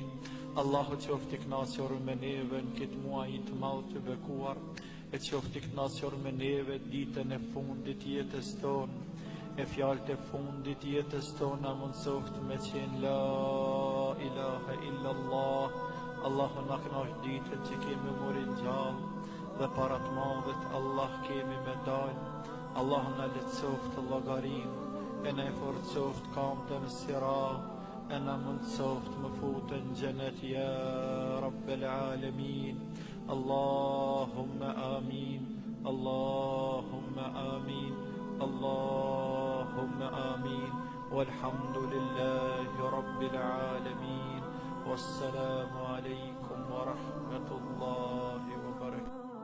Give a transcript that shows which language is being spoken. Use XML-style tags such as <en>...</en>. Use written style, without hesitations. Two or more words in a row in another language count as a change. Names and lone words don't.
<sq>Allahu qoftë I kënaqur me neve në këtë muaj të madh të bekuar, e qoftë I kënaqur me neve ditën e fundit jetës tonë, e fjalët e fundit jetës tonë na mundsoft me qenë</sq> <ar>لا إله إلا الله.</ar> <sq>Allahu na kënaq ditën që kemi morin gjallë dhe para të madhit Allah kemi me dalë. Allahu na lehtësoft llogarin, e na forcoft kamtën e sirat, e na mundsoft më futën në xhenet</sq> <ar>يا رب العالمين. اللهم آمين اللهم آمين اللهم آمين. والحمد لله رب العالمين. والسلام عليكم ورحمة الله وبركاته.</ar>